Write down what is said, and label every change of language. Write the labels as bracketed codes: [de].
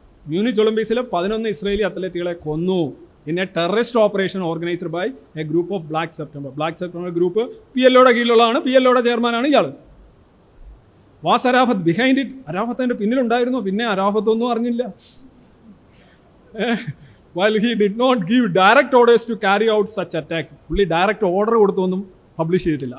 [ml] Munich ഒളിമ്പിക്സിൽ 11 Israeli അത്ലറ്റുകളെ കൊന്നു [en] In a terrorist operation organised by a group of Black September group. [ml] PLOയുടെ കീഴിലുള്ളതാണ്, PLOയുടെ ചെയർമാനാണ് ഇയാൾ. [en] Was Arafat behind it. [ml] അരാഫത്ത് അതിൻ്റെ പിന്നിലുണ്ടായിരുന്നു, പിന്നെ അരാഫത്ത് ഒന്നും അറിഞ്ഞില്ല. [en] while he did not give direct orders to carry out such attacks. [ml] പുള്ളി direct order കൊടുത്തൊന്നും publish ചെയ്തിട്ടില്ല.